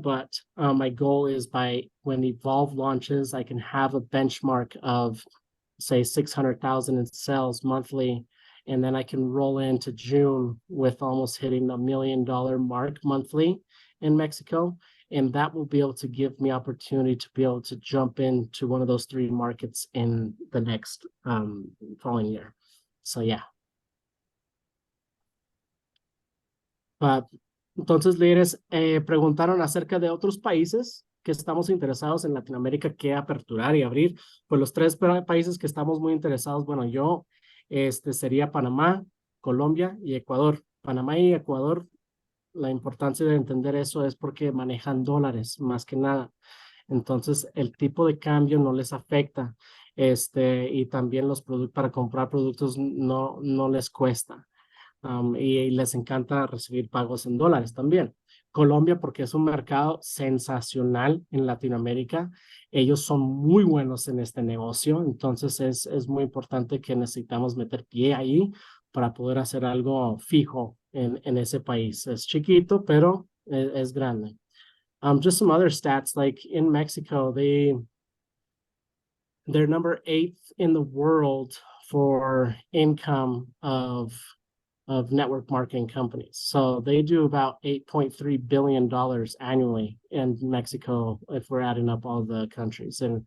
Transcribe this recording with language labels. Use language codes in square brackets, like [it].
[en] But my goal is by when Evolve launches, I can have a benchmark of say 600,000 in sales monthly, and then I can roll into June with almost hitting $1 million mark monthly in Mexico, and that will be able to give me opportunity to be able to jump into one of those 3 markets in the next following year. So yeah. [es] Entonces, líderes, preguntaron acerca de otros países que estamos interesados en Latinoamérica que aperturar y abrir. Pues los 3 países que estamos muy interesados, bueno, yo, sería Panamá, Colombia y Ecuador. Panamá y Ecuador, la importancia de entender eso es porque manejan dólares, más que nada. Entonces, el tipo de cambio no les afecta. Y también los productos, para comprar productos no les cuesta. Y les encanta recibir pagos en dólares también. Colombia, porque es un mercado sensacional en Latinoamérica. Ellos son muy buenos en este negocio, entonces es muy importante que necesitamos meter pie ahí para poder hacer algo fijo en ese país. Es chiquito, pero es grande. [en] Just some other stats, like in Mexico, they're number 8 in the world for income of network marketing companies. So they do about $8.3 billion annually in Mexico if we're adding up all the countries.